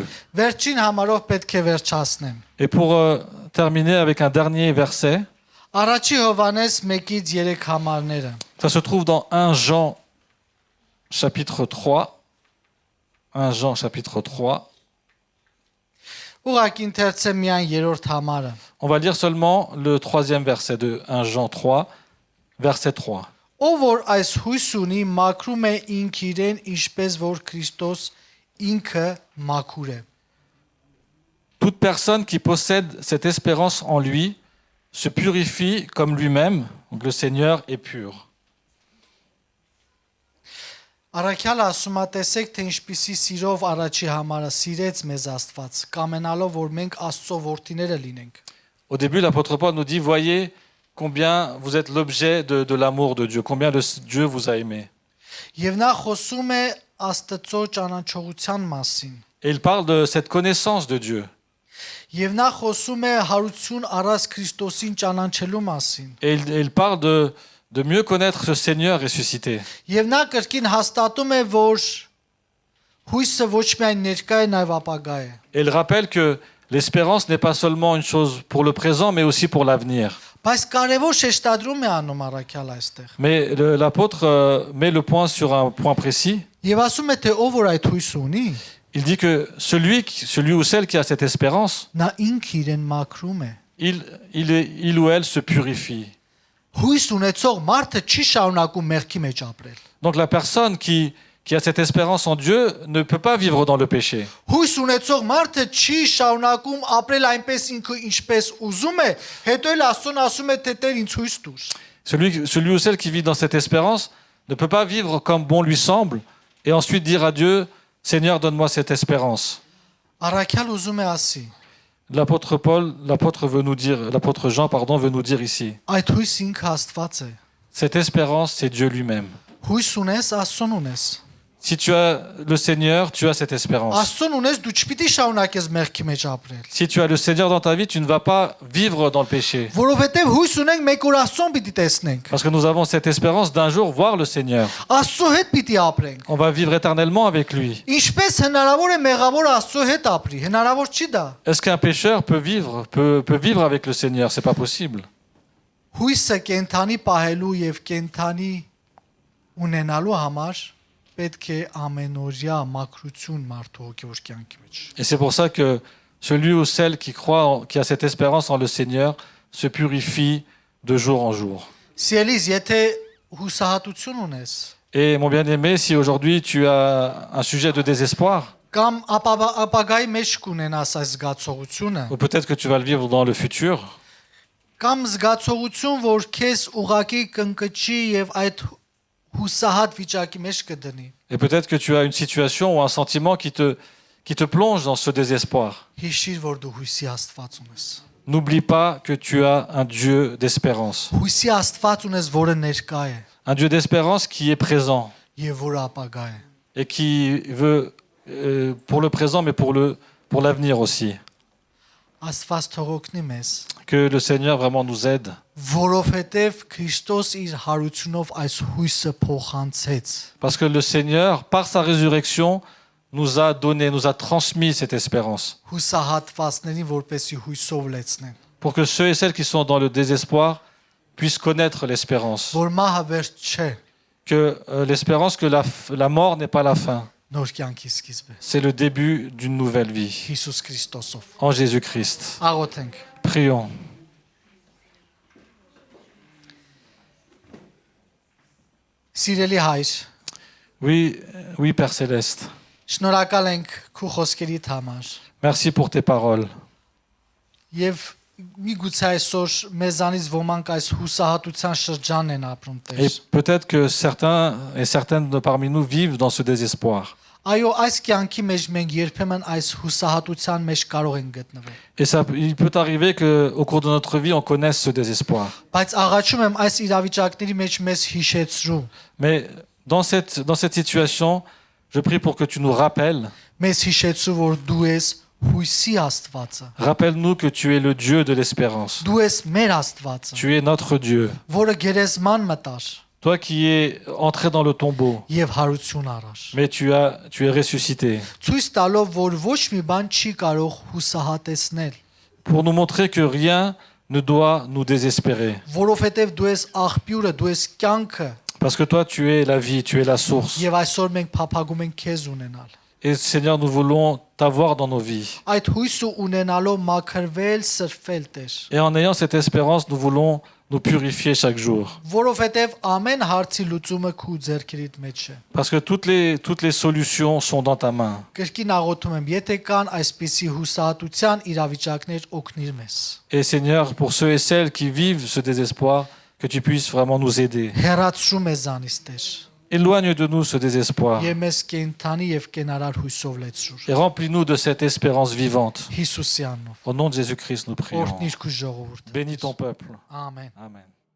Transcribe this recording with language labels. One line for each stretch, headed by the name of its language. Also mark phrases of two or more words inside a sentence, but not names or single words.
Armenian: Վերջին համարով պետք է վերջացնեմ։
French: Et pour terminer avec un dernier verset,
Armenian: Առաջի Հովհաննես 1-ից 3 համարները։
French: ça se trouve dans 1 Jean chapitre 3. 1 Jean chapitre 3.
Armenian: Ուղղակի ընթերցեմ միայն 3-րդ համարը։
French: On va lire seulement le 3e verset de 1 Jean 3, verset 3.
Armenian: Ով որ այս հույս ունի, մաքրում է ինք իրեն, ինչպես որ Քրիստոս ինքը մաքուր է։
French: Toute personne qui possède cette espérance en lui se purifie comme lui-même, donc le Seigneur est pur.
Armenian: Առաքյալը ասում է, տեսեք, թե ինչպիսի սիրով առաջի համարը սիրեց մեզ Աստված, կամենալով, որ մենք Աստծո որդիները լինենք։
French: Au début, l'apôtre Paul nous dit, voyez combien vous êtes l'objet de l'amour de Dieu, combien Dieu vous a aimé.
Armenian: Եվ նա խոսում է Աստծո ճանաչողության մասին։
French: Et il parle de cette connaissance de Dieu.
Armenian: Եվ նա խոսում է հարություն առած Քրիստոսին ճանաչելու մասին։
French: Et il parle de mieux connaître ce Seigneur ressuscité.
Armenian: Եվ նա կրկին հաստատում է, որ հույսը ոչ միայն ներկա է, նաև ապագա է։
French: Et il rappelle que l'espérance n'est pas seulement une chose pour le présent, mais aussi pour l'avenir.
Armenian: Բայց կարևոր շեշտադրում է անում առաքյալ այստեղ։
French: Mais l'apôtre met le point sur un point précis.
Armenian: Եվ ասում է, թե ով որ այդ հույս ունի,
French: Il dit que celui ou celle qui a cette espérance,
Armenian: նա ինքը իրեն մաքրում է։
French: il ou elle se purifie.
Armenian: Հույս ունեցող մարդը չի շարունակում մեղքի մեջ ապրել։
French: Donc la personne qui a cette espérance en Dieu ne peut pas vivre dans le péché.
Armenian: Հույս ունեցող մարդը չի շարունակում ապրել այնպես ինքը ինչպես ուզում է, հետո էլ Աստծուն ասում է, թե Տեր ինձ հույս տուր։
French: Celui ou celle qui vit dans cette espérance ne peut pas vivre comme bon lui semble et ensuite dire à Dieu, Seigneur, donne-moi cette espérance.
Armenian: Առաքյալ ուզում է ասի,
French: L'apôtre Jean, veut nous dire ici,
Armenian: այդ հույս ինքը Աստված է։
French: cette espérance, c'est Dieu lui-même.
Armenian: Հույս ունես, Աստծուն ունես։
French: Si tu as le Seigneur, tu as cette espérance.
Armenian: Աստծուն ունես, դու չպիտի շարունակես մեղքի մեջ ապրել։
French: Si tu as le Seigneur dans ta vie, tu ne vas pas vivre dans le péché.
Armenian: Որովհետև հույս ունենք մեկ օր Աստծուն պիտի տեսնենք։
French: Parce que nous avons cette espérance d'un jour voir le Seigneur.
Armenian: Աստծո հետ պիտի ապրենք։
French: On va vivre éternellement avec lui.
Armenian: Ինչպես հնարավոր է մեղավոր Աստծո հետ ապրի։ Հնարավոր չի դա։
French: Est-ce qu'un pécheur peut vivre avec le Seigneur? C'est pas possible.
Armenian: Հույսը կենթանի պահելու եւ կենթանի ունենալու համար պետք է ամենօրյա մաքրություն մարդու հոգևոր կյանքի մեջ։
French: Et c'est pour ça que celui ou celle qui croit, qui a cette espérance en le Seigneur, se purifie de jour en jour.
Armenian: Սիրելիս, եթե հուսահատություն ունես,
French: Et mon bien-aimé, si aujourd'hui tu as un sujet de désespoir,
Armenian: կամ ապագայի մեջ կունենաս այս զգացողությունը,
French: ou peut-être que tu vas le vivre dans le futur,
Armenian: կամ զգացողություն, որ քեզ ուղակի կընկճի եւ այդ հուսահատ վիճակի մեջ կդնի։
French: et peut-être que tu as une situation ou un sentiment qui te plonge dans ce désespoir.
Armenian: Հիշիր, որ դու հույսի Աստված ունես։
French: N'oublie pas que tu as un Dieu d'espérance.
Armenian: Հույսի Աստված ունես, որը ներկա է
French: Un Dieu d'espérance qui est présent
Armenian: եւ որը ապագա է։
French: et qui veut pour le présent mais pour l'avenir aussi.
Armenian: Աստված թող օգնի մեզ,
French: Que le Seigneur vraiment nous aide.
Armenian: որովհետև Քրիստոս իր հարությունով այս հույսը փոխանցեց։
French: Parce que le Seigneur, par sa résurrection, nous a transmis cette espérance.
Armenian: Հուսահատվածներին, որպեսի հույսով լեցնեն։
French: Pour que ceux et celles qui sont dans le désespoir puissent connaître l'espérance.
Armenian: Որ մահը վերջ չէ,
French: Que l'espérance que la mort n'est pas la fin.
Armenian: նոր կյանքի սկիզբը։
French: C'est le début d'une nouvelle vie.
Armenian: Հիսուս Քրիստոսով։
French: En Jésus-Christ.
Armenian: Աղոթենք։
French: Prions.
Armenian: Սիրելի հայր,
French: Oui, Père Céleste.
Armenian: շնորհակալ ենք քո խոսքերիդ համար։
French: Merci pour tes paroles.
Armenian: Եվ միգուցե այսօր մեզանից ոմանք այս հուսահատության շրջանն են ապրում,
French: Et
Armenian: Տեր։
French: peut-être que certains et certaines de parmi nous vivent dans ce désespoir.
Armenian: Այո, այս կյանքի մեջ մենք երբեմն այս հուսահատության մեջ կարող ենք գտնվել։
French: Et ça, il peut arriver qu'au cours de notre vie, on connaisse ce désespoir.
Armenian: Բայց աղաչում եմ այս իրավիճակների մեջ մեզ հիշեցրու,
French: Mais dans cette situation, je prie pour que tu nous rappelles.
Armenian: մեզ հիշեցրու, որ դու ես հույսի Աստվածը,
French: Rappelle-nous que tu es le Dieu de l'espérance.
Armenian: դու ես մեր Աստվածը,
French: Tu es notre Dieu.
Armenian: որը գերեզման մտար
French: Toi qui es entré dans le tombeau,
Armenian: եւ հարություն առար։
French: mais tu es ressuscité.
Armenian: Ցույց տալով, որ ոչ մի բան չի կարող հուսահատեցնել,
French: Pour nous montrer que rien ne doit nous désespérer.
Armenian: որովհետեւ դու ես աղբյուրը, դու ես կյանքը,
French: Parce que toi, tu es la vie, tu es la source.
Armenian: եւ այսօր մենք փափագում ենք քեզ ունենալ։
French: Et Seigneur, nous voulons t'avoir dans nos vies.
Armenian: Այդ հույսը ունենալով մաքրվել, սրվել Տեր,
French: Et en ayant cette espérance, nous voulons nous purifier chaque jour.
Armenian: որովհետեւ ամեն հարցի լուծումը քու ձեռքերիդ մեջ է։
French: Parce que toutes les solutions sont dans ta main.
Armenian: Կրկին աղոթում եմ, եթե կան այսպիսի հուսահատության իրավիճակներ, օգնիր մեզ։
French: Et Seigneur, pour ceux et celles qui vivent ce désespoir, que tu puisses vraiment nous aider.
Armenian: Հեռացրու մեզանից Տեր,
French: Éloigne de nous ce désespoir
Armenian: եւ մեզ կենթանի եւ կենարար հույսով լեցրու։
French: et remplis-nous de cette espérance vivante.
Armenian: Հիսուսյանով
French: Au nom de Jésus-Christ, nous prions.
Armenian: օրհնիր քու ժողովուրդը։
French: Bénis ton peuple.
Armenian: Ամեն։
French: Amen.